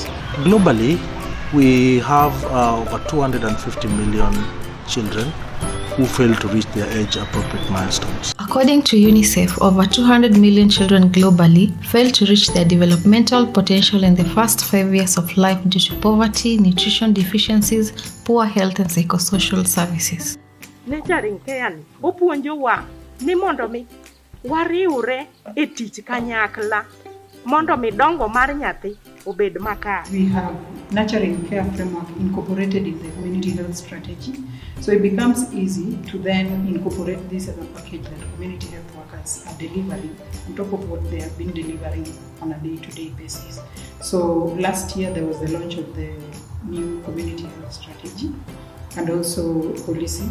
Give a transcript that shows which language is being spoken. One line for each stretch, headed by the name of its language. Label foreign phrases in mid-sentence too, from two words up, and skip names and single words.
English: Globally, we have over 250 million children who fail to reach their age-appropriate milestones. According to UNICEF, over 200 million children globally fail to reach their developmental potential in the first 5 years of life due to poverty, nutrition deficiencies, poor health, and psychosocial services. Nurturing care
Luo (Kenya and Tanzania): opuonjowa ni mondo mi wariure e tich kanyakla mondo mi dongo mar nyathi obed makare.
English: We have nurturing care framework incorporated in the community health strategy, so it becomes easy to then incorporate this as a package that community health workers are delivering on top of what they have been delivering on a day-to-day basis. So last year there was the launch of the new community health strategy and also policy.